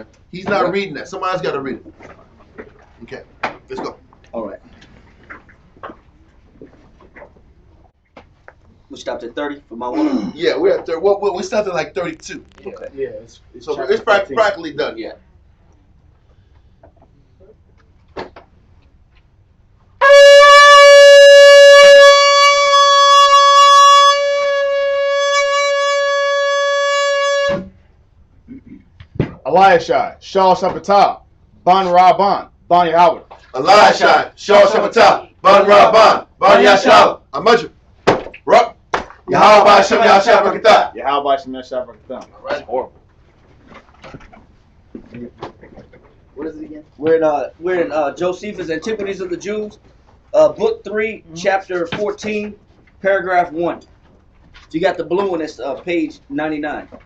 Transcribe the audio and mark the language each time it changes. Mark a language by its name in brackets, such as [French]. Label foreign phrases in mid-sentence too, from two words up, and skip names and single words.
[English] He's not reading that. Somebody else got to read it. Okay. Let's go. All right. We stopped at 30 for my 1? Yeah, we're at 30. Well, we stopped at like 32. Okay. Yeah, so it's practically done. Yeah. Eliashai, Shal Shapatah, Ban Rabban, Ban Yahweh. Eliashai, Shal Shapatah, Ban Rabban, Ban Yashal, Amajah, Rup, Yahweh Hashem Yashab Rakatah. Yahweh Hashem Yashab Rakatah. That's horrible. What is it again? We're in Josephus' Antiquities of the Jews, Book 3, Chapter 14, Paragraph 1. So you got the blue one, it's page 99.